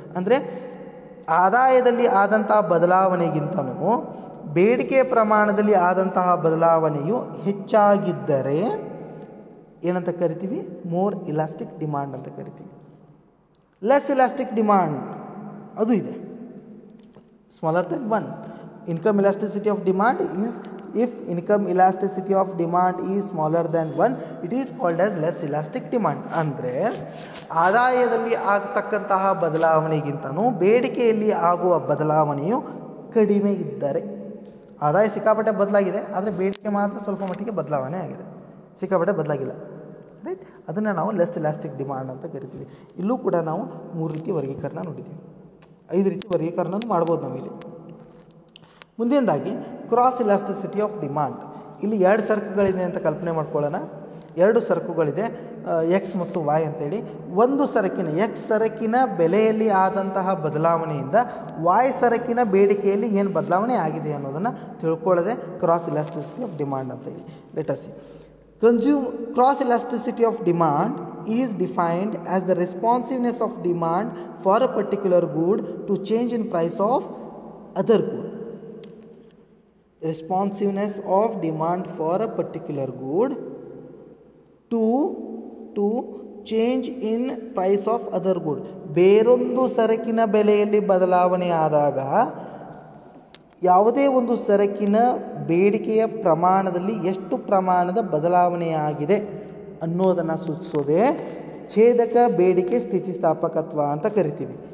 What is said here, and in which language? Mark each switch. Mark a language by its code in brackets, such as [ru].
[kn] ಅಂದರೆ ಆದಾಯದಲ್ಲಿ ಆದಂತಹ ಬದಲಾವಣೆಗಿಂತಲೂ ಬೇಡಿಕೆಯ ಪ್ರಮಾಣದಲ್ಲಿ ಆದಂತಹ ಬದಲಾವಣೆಯು ಹೆಚ್ಚಾಗಿದ್ದರೆ ಏನಂತ ಕರಿತೀವಿ, ಮೋರ್ ಇಲಾಸ್ಟಿಕ್ ಡಿಮಾಂಡ್ ಅಂತ ಕರಿತೀವಿ. [en] less elastic demand [kn] ಅದು ಇದೆ, [en] Smaller than 1. Income elasticity of demand is, if income elasticity of demand is smaller than 1, it is called as less elastic demand. [kn] ಅಂದರೆ ಆದಾಯದಲ್ಲಿ ಆಗತಕ್ಕಂತಹ ಬದಲಾವಣೆಗಿಂತನೂ ಬೇಡಿಕೆಯಲ್ಲಿ ಆಗುವ ಬದಲಾವಣೆಯು ಕಡಿಮೆ ಇದ್ದರೆ, ಆದಾಯ ಸಿಕ್ಕಾಪಟ್ಟೆ ಬದಲಾಗಿದೆ ಆದರೆ ಬೇಡಿಕೆ ಮಾತ್ರ ಸ್ವಲ್ಪ ಮಟ್ಟಿಗೆ ಬದಲಾವಣೆ ಆಗಿದೆ, ಸಿಕ್ಕಾಪಟ್ಟೆ ಬದಲಾಗಿಲ್ಲ, ರೈಟ್. ಅದನ್ನು ನಾವು ಲೆಸ್ ಇಲಾಸ್ಟಿಕ್ ಡಿಮಾಂಡ್ ಅಂತ ಕರಿತೀವಿ. ಇಲ್ಲೂ ಕೂಡ ನಾವು 3 ರೀತಿ ವರ್ಗೀಕರಣ ನೋಡಿದ್ದೀವಿ, 5 ರೀತಿ ವರ್ಗೀಕರಣ ಮಾಡ್ಬೋದು ನಾವಿಲ್ಲಿ. ಮುಂದಿನದಾಗಿ ಕ್ರಾಸ್ ಇಲಾಸ್ಟಿಸಿಟಿ ಆಫ್ ಡಿಮಾಂಡ್. ಇಲ್ಲಿ 2 ಸರಕುಗಳಿದೆ ಅಂತ ಕಲ್ಪನೆ ಮಾಡ್ಕೊಳ್ಳೋಣ. 2 ಸರಕುಗಳಿದೆ, ಎಕ್ಸ್ ಮತ್ತು ವೈ ಅಂತೇಳಿ. ಒಂದು ಸರಕಿನ ಎಕ್ಸ್ ಸರಕಿನ ಬೆಲೆಯಲ್ಲಿ ಆದಂತಹ ಬದಲಾವಣೆಯಿಂದ ವಾಯ್ ಸರಕಿನ ಬೇಡಿಕೆಯಲ್ಲಿ ಏನು ಬದಲಾವಣೆ ಆಗಿದೆ ಅನ್ನೋದನ್ನು ತಿಳ್ಕೊಳ್ಳೋದೆ ಕ್ರಾಸ್ ಇಲಾಸ್ಟಿಸಿಟಿ ಆಫ್ ಡಿಮಾಂಡ್ ಅಂತೇಳಿ. [en] Let us see. Cross elasticity of demand is defined as the responsiveness of demand for a particular good to change in price of other good. Responsiveness of demand for a particular good to change in price of other good. [kn] ಬೇರೊಂದು ಸರಕಿನ ಬೆಲೆಯಲ್ಲಿ ಬದಲಾವಣೆ ಆದಾಗ ಯಾವುದೇ ಒಂದು ಸರಕಿನ ಬೇಡಿಕೆಯ ಪ್ರಮಾಣದಲ್ಲಿ ಎಷ್ಟು ಪ್ರಮಾಣದ ಬದಲಾವಣೆಯಾಗಿದೆ ಅನ್ನೋದನ್ನು ಸೂಚಿಸೋದೇ ಛೇದಕ ಬೇಡಿಕೆ ಸ್ಥಿತಿಸ್ಥಾಪಕತ್ವ ಅಂತ ಕರಿತೀವಿ.